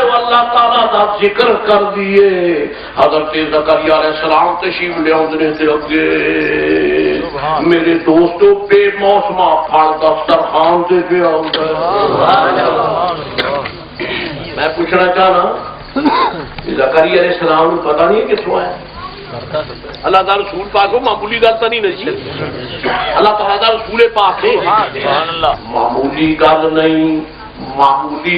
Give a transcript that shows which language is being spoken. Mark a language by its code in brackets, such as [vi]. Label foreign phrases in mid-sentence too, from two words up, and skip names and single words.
[pa] اللہ تعالیٰ دا ذکر کر دیے حضرت زکریا [ar] علیہ السلام [pa] تشریف لے آؤندے تے اگے میرے دوستو بے موسما پھل دسترخوان تے پیا ہوندا میں پوچھنا چاہنا زکریا [ar] علیہ السلام [pa] کو پتہ نہیں کتوں آیا اللہ تعالیٰ رسول پاک ہو معمولی گل تو نہیں نجی اللہ تعالیٰ رسول پاک ہے معمولی گل نہیں معمولی